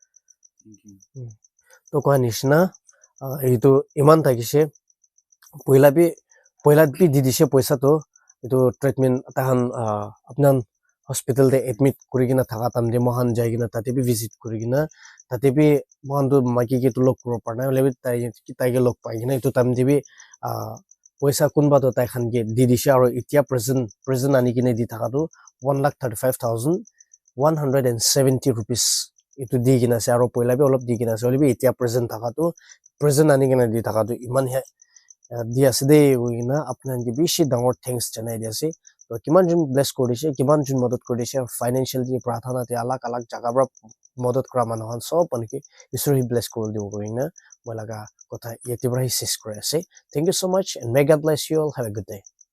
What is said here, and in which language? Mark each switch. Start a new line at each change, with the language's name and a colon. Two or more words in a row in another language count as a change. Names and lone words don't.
Naga Pidgin: to ko nishna itu iman thakise poila bi di dise paisa to itu treatment ta khan apnan hospital te admit kuri kina thaka tamde mohan jai kina tate bi visit kuri kina tate bi mohan to maki ke to lok kuro parna hole bi tai ge lok pai kina itu tamde bi paisa kunba to tai khan ge di dise aro itia present ani kine di thaka to 1,35,170 rupees itu di kina se aro poila bi olop di kina se hole bi itia present thaka to present ani kine di thaka to iman he di ase de goina apnan ge beshi dangor thanks janai di ase to kiman jun bless koriছে kiman jun মদত কৰিছে ফাইনান্সিয়ালি প্ৰাৰ্থনাতে আলাগ জাগাৰ মদত কৰা মানুহন সব পানকি ঈশ্বৰ হি ব্লেস কৰি দিব কইনা মই লাগা কথা ইয়াতে বৰাই শেষ কৰি আছে
English: thank you so much and may God bless you all have a good day